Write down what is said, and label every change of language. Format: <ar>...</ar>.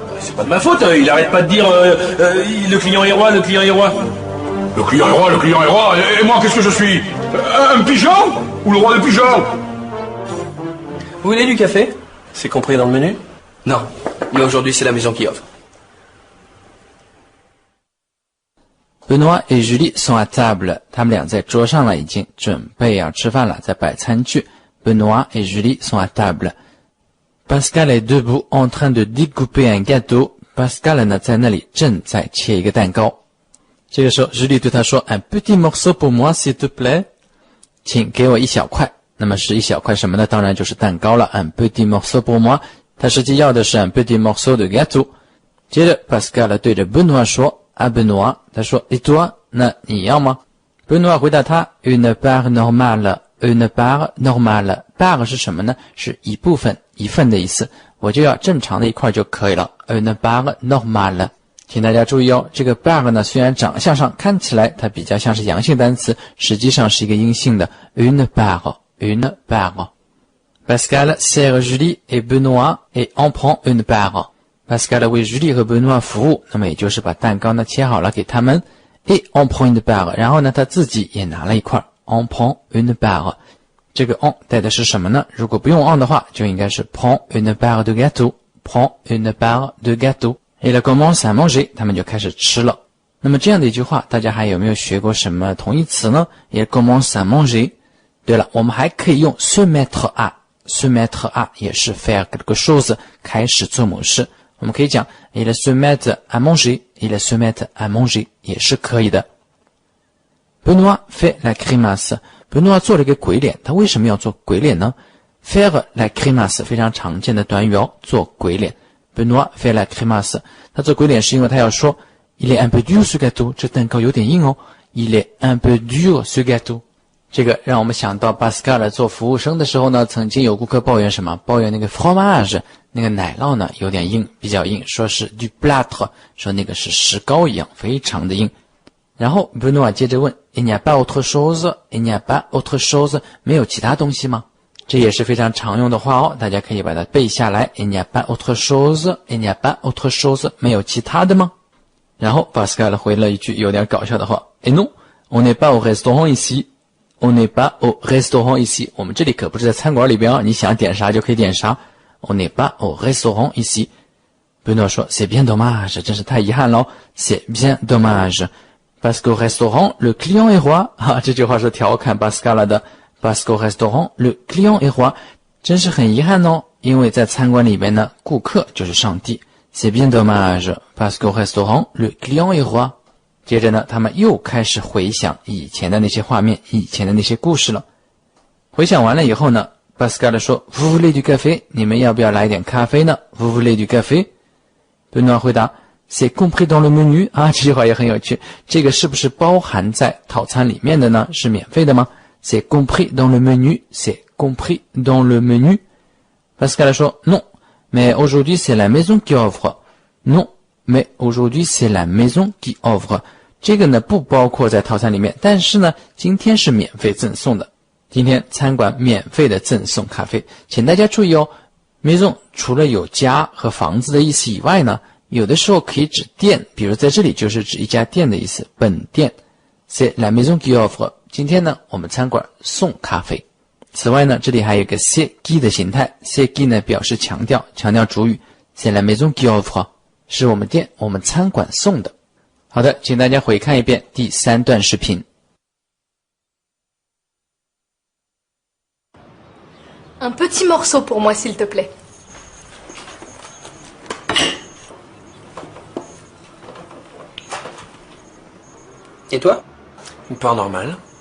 <fr>C'est pas de ma faute, il arrête pas de dire le client est roi, le client est roi. Le client est roi, le client est roi. Et moi, qu'est-ce que je suis? Un pigeon? Ou le roi des pigeons? Vous voulez du café? C'est compris dans le menu? Non, mais aujourd'hui c'est la maison qui offre. Benoît et Julie sont à table，</fr> <zh>他们俩在桌上了，已经准备要吃饭了，在摆餐具。</zh> <fr>Benoît et Julie sont à table. Pascal est debout en train de découper un gâteau.</fr> <zh>Pascal 呢在那里正在切一个蛋糕。这个时候 Julie 对他说</zh> <fr>Un petit morceau pour moi s'il te plaît，</fr> <zh>请给我一小块。那么是一小块什么呢？当然就是蛋糕了。</zh> <fr>Un petit morceau pour moi，</fr> <zh>他实际要的是</zh> <fr>un petit morceau de gâteau。</fr> <zh>接着 Pascal 对着 Benoît 说À Benoît， 他说</zh> <fr>Et toi，</fr> <zh>那你要吗？</zh> <fr>Benoît 回答他 Une part normale， une part normale。</fr> <zh>part 是什么呢？是一部分一份的意思，我就要正常的一块就可以了。</zh> <fr>Une part normale。</fr> <zh>请大家注意哦，这个 bar 呢，虽然长相上看起来它比较像是阳性单词，实际上是一个阴性的 une barre。une barre。</zh> <fr>Pascal sert Julie et Benoît et en prend une barre。</fr> <zh>Pascal 为 Julie 和 Benoît 服务，那么也就是把蛋糕呢切好了给他们</zh> <fr>et en prend une barre，</fr> <zh>然后呢他自己也拿了一块 en prend une barre。这个 en 带的是什么呢？如果不用 en 的话，就应该是</zh> <fr>prend une barre de gâteau。prend une barre de gâteau。Et il commence à manger，</fr> <zh>他们就开始吃了。那么这样的一句话，大家还有没有学过什么同义词呢？</zh> <fr>Il commence à manger。</fr> <zh>对了，我们还可以用 se mettre à。se mettre à 也是</zh> <fr>faire quelque chose，</fr> <zh>开始做某事。我们可以讲</zh> <fr>il se met à manger，il se met à manger</fr> <zh>也是可以的。</zh> <fr>Benoît fait la grimace。</fr> <zh>Benoît 做了一个鬼脸，他为什么要做鬼脸呢？ faire la grimace 非常常见的短语哦，做鬼脸。</zh> <fr>Benoît fait la grimace，</fr> <zh>他做鬼脸是因为他要说</zh> <fr>il est un peu dur ce gâteau，</fr> <zh>这蛋糕有点硬哦。</zh> <fr>il est un peu dur ce gâteau。</fr> <zh>这个让我们想到 Pascal 做服务生的时候呢，曾经有顾客抱怨什么？抱怨那个 fromage， 那个奶酪呢有点硬，比较硬，说是 du plâtre， 说那个是石膏一样，非常的硬。</zh> <fr>然后 Benoît 接着问 il n'y a pas autre chose，il n'y a pas autre chose，</fr> <zh>没有其他东西吗？这也是非常常用的话哦，大家可以把它背下来。</zh> <fr>Il n'y a pas autre chose，il n'y a pas autre chose，</fr> <zh>没有其他的吗？然后 Pascal 回了一句有点搞笑的话</zh> <fr>：Et non， on n'est pas au restaurant ici。On n'est pas au restaurant ici。</fr> <zh>我们这里可不是在餐馆里边啊，你想点啥就可以点啥。</zh> <fr>On n'est pas au restaurant ici。</fr> <zh>Benoît 说</zh> <fr>C'est bien dommage，</fr> <zh>真是太遗憾了。</zh> <fr>C'est bien dommage。Parce qu'au restaurant le client est roi。</fr> <zh>这句话是调侃 Pascal 的。</zh> <fr>Parce qu'au restaurant le client est roi。</fr> <zh>真是很遗憾哦，因为在餐馆里边呢，顾客就是上帝。</zh> <fr>C'est bien dommage。Parce qu'au restaurant le client est roi。</fr> <zh>接着呢，他们又开始回想以前的那些画面，以前的那些故事了。回想完了以后呢 ，Pascal 说 ：</zh> <fr>“Vous voulez du café？</fr> <zh>你们要不要来点咖啡呢 ？</zh> <fr>Vous voulez du café？” Benoît 回答 ：“C'est compris dans le menu。”</fr> <zh>啊，这句话也很有趣。这个是不是包含在套餐里面的呢？是免费的吗</zh> <fr>？C'est compris dans le menu。C'est compris dans le menu。 Pascal 说 ：“Non，mais aujourd'hui c'est la maison qui offre。” Non。Mais aujourd'hui c'est la maison qui offre。</fr> <zh>这个呢不包括在套餐里面，但是呢今天是免费赠送的。今天餐馆免费的赠送咖啡，请大家注意哦。 maison 除了有家和房子的意思以外呢，有的时候可以指店，比如在这里就是指一家店的意思，本店。</zh> <fr>C'est la maison qui offre。</fr> <zh>今天呢我们餐馆送咖啡。此外呢这里还有一个 c'est qui 的形态， c'est qui 呢表示强调主语。</zh> <fr>C'est la maison qui offre。</fr> <zh>是我们店，我们餐馆送的。好的，请大家回看一遍第3段视频。</zh> <fr>Un petit morceau pour moi, s'il te plaît. Et toi? Une part normale.</fr>